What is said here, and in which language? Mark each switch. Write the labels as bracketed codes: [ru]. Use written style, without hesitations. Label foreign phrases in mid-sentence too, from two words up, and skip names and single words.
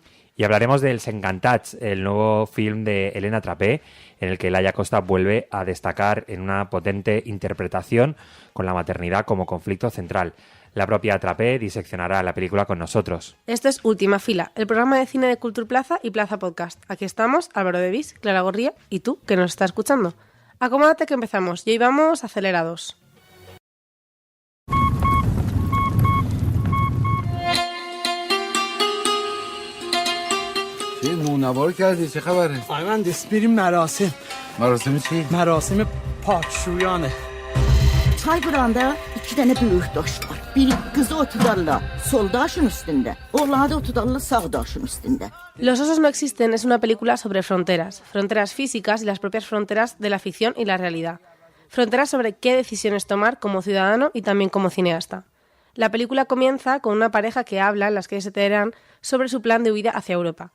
[es] Y hablaremos del S'Encantats, el nuevo film de Elena Trapé, en el que Laia Costa vuelve a destacar en una potente interpretación con la maternidad como conflicto central. La propia Trapé diseccionará la película con nosotros. Esto es Última Fila, el programa de cine de Cultura Plaza y Plaza Podcast. Aquí estamos, Álvaro de Vis, Clara Gorría y tú, que nos estás escuchando. Acomódate que empezamos, y hoy vamos acelerados. [fa] نونوار کردی چه خبره؟ مهندس بریم مراسم. مراسم چی؟ مراسم پاکشویانه. [az] Çay qıranda 2 dənə böyük daş var. Biri qızı otudarlar sol daşın üstündə, oğlanı da otudarlar sağ daşın üstündə. [es] Los osos no existen es una película sobre fronteras, fronteras físicas y las propias fronteras de la ficción y la realidad. Fronteras sobre qué decisiones tomar como ciudadano y también como cineasta. La película comienza con una pareja que habla en las calles de Teherán sobre su plan de huida hacia Europa.